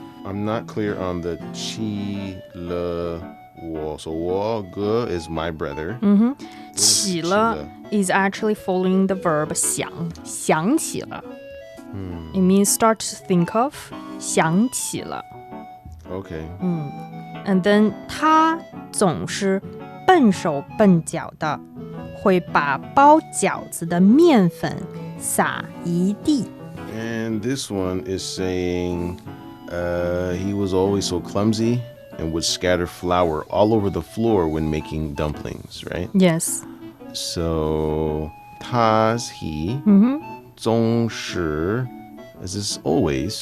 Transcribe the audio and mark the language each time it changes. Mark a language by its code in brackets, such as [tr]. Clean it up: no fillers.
[en] I'm not clear on the 去了我. So 我哥 is my brother. 起了 is actually following the verb 想起了. It means start to think of 想起了. Okay. [zh] And then 他总是笨手笨脚的，会把包饺子的面粉撒一地。 [en] And this one is saying he was always so clumsy and would scatter flour all over the floor when making dumplings, right? Yes. So, he 总是 is this always?